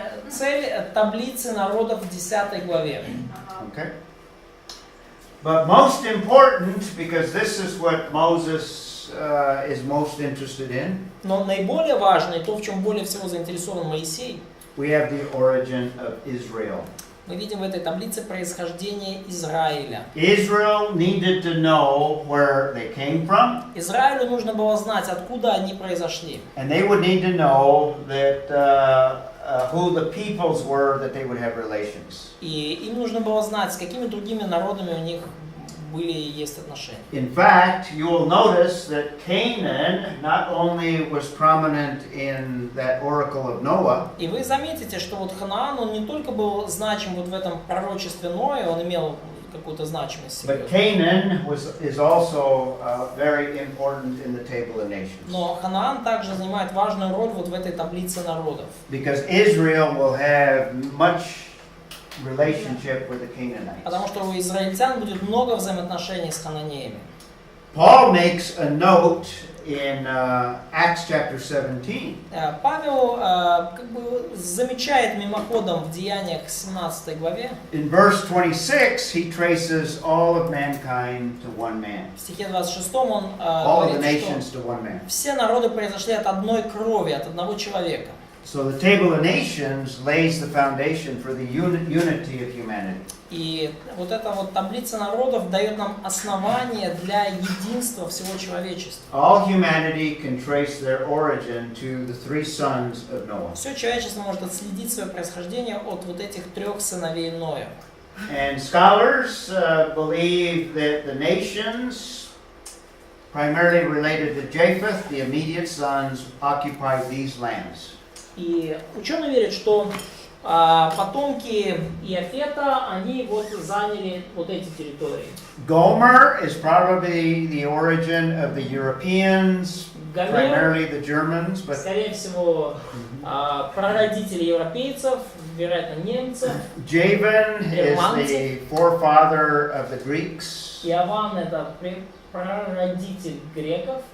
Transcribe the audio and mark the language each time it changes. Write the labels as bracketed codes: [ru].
[ru] Цель таблицы народов в 10 главе. [en] Okay. But most important, because this is what Moses is most interested in, [ru] Но наиболее важно, и то, в чем более всего заинтересован Моисей, [en] we have the origin of Israel. [ru] мы видим в этой таблице происхождение Израиля. [en] Israel needed to know where they came from, [ru] Израилю нужно было знать, откуда они произошли. [en] and they would need to know that who the peoples were that they would have relations. [ru] И им нужно было знать, с какими другими народами у них были и есть отношения. [en] In fact, you will notice that Canaan not only was prominent in that oracle of Noah, [ru] И вы заметите, что вот Ханаан, он не только был значим вот в этом пророчестве Ноя, он имел какую-то значимость [en] but [ru] серьезную. [en] Canaan is also very important in the table of nations. [ru] Но Ханаан также занимает важную роль вот в этой таблице народов. [en] Because Israel will have much relationship with the Canaanites. [ru] Потому что у израильтян будет много взаимоотношений с хананеями. [en] Paul makes a note in Acts chapter 17 [ru] Павел как бы замечает мимоходом в Деяниях 17 главе, [en] in verse 26 he traces all of mankind to one man. [ru] в стихе 26 он [en] All of the [ru] говорит, [en] nations [ru] что [en] to one man. [ru] все народы произошли от одной крови, от одного человека. [en] So the table of nations lays the foundation for the unity of humanity. [ru] И вот эта вот таблица народов дает нам основание для единства всего человечества. [en] All humanity can trace their origin to the three sons of Noah. [ru] Все человечество может отследить свое происхождение от вот этих трех сыновей Ноя. [en] And scholars believe that the nations, primarily related to Japheth, the immediate sons, occupied these lands. [ru] И ученые верят, что потомки Иафета, они вот заняли вот эти территории. [en] Gomer is probably the origin of the Europeans, [ru] Гомер, [en] primarily the Germans, but [ru] скорее всего, прародители европейцев, вероятно, немцев. [en] Javan is the forefather of the Greeks. [ru] Иован — это прародитель греков.